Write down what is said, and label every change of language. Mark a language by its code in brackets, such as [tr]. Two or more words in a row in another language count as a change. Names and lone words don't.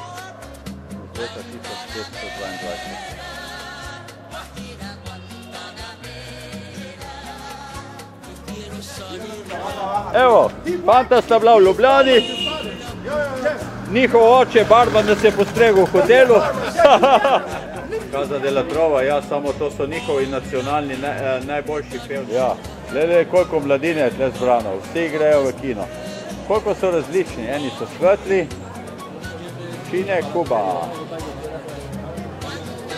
[sl] Z leta 1522. Evo, fanta sta bila v Ljubljani, njihov oče Barban nas je postregel v hotelu. Casa de la Trova, ja, samo to so njihovi nacionalni najboljši pevci. Ja, gledaj, koliko mladine je tle zbrano, vsi grejo v kino. Koliko so različni, eni so svetli, Čine, Kuba.